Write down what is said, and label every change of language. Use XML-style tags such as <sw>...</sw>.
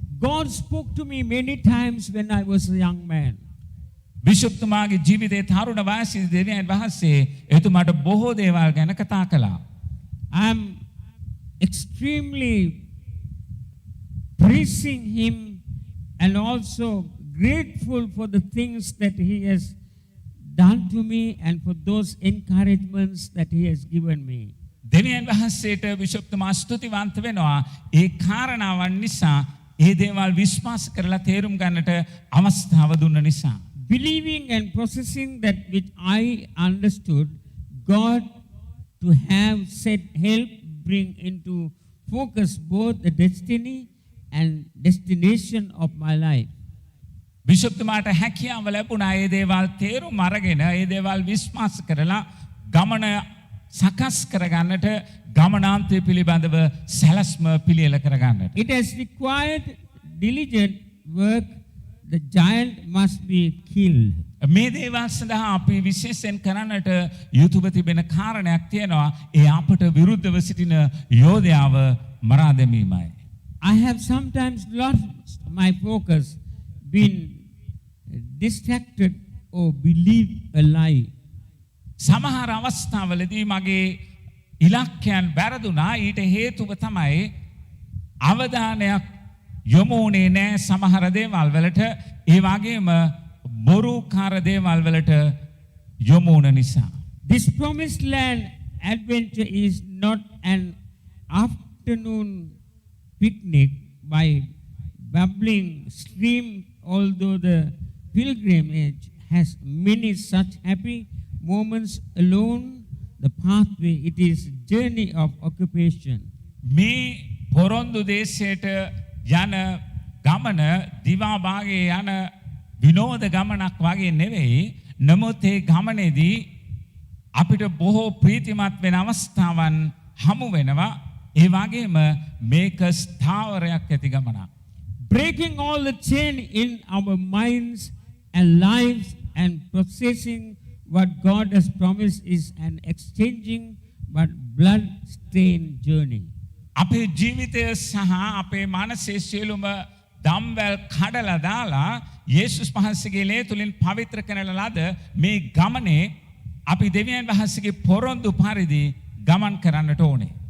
<en>God spoke to me many times when I was a young man.</en> <si>බිෂප්තුමාගේ ජීවිතයේ තරුණ වයසේ දෙවියන් වහන්සේ එතුමාට බොහෝ දේවල් ගැන කතා කළා.</si> <en>I am extremely praising Him and also grateful for the things that He has done to me and for those encouragements that He has given me.</en> <si>දෙවියන් වහන්සේට විශුප්තමා ස්තුතිවන්ත වෙනවා ඒ කාරණාවන් නිසා ඒ දේවල් විශ්වාස කරලා තේරුම් ගන්නට අවස්ථාව දුන්න නිසා.</si> <en>Believing and processing that which I understood, God to have said help bring into focus both the destiny and destination of my life.</en> <si>විශුප්තමාට හැකියාව ලැබුණා ඒ දේවල් තේරුම් අරගෙන ඒ දේවල් විශ්වාස කරලා ගමන සකස් කරගන්නට ගමනාන්තය පිළිබඳව සැලැස්ම පිළියෙල කරගන්නට.</si> <en>It has required diligent work. The giant must be killed.</en> <si>මේ දේවල් සඳහා අපි විශේෂයෙන් කරන්නට යුතුව තිබෙන කාරණයක් තියෙනවා ඒ අපට විරුද්ධව සිටින යෝධයාව මරා දැමීමයි.</si> <en>I have sometimes lost my focus, been distracted or believed a lie.</en> <si>සමහර අවස්ථාවලදී මගේ ඉලක්කයන් වැරදුනා ඊට හේතුව තමයි අවධානයක් යොමු වුණේ නැහැ සමහර දේවල් වලට ඒ වගේම බොරුකාර දේවල් වලට යොමු වුණ නිසා.</si> <en>This promised land adventure is not an afternoon picnic by bubbling stream, although the pilgrimage has many such happy moments alone the pathway. It is journey of occupation.</en> <si>මේ පොරොන්දු දේශයට යන ගමන දිවා භාගයේ යන විනෝද ගමනක් වගේ නෙවෙයි. නමුත් ඒ ගමනේදී අපිට බොහෝ ප්‍රීතිමත් වෙන අවස්ථාවන් හමු වෙනවා. ඒ වගේම මේක ස්ථාවරයක් ඇති ගමනක්.</si> <en>Breaking all the chain in our minds and lives and processing what God has promised is an exchanging but blood-stained journey.</en> <si>අපේ ජීවිතය සහ අපේ මනසේ සියලුම දම්වැල් කඩලා දාලා යේසුස් වහන්සේගේ ලේ තුලින් පවිත්‍ර කරන ලද මේ ගමනේ අපි දෙවියන් වහන්සේගේ පොරොන්දු පරිදි ගමන් කරන්නට ඕනේ.</si>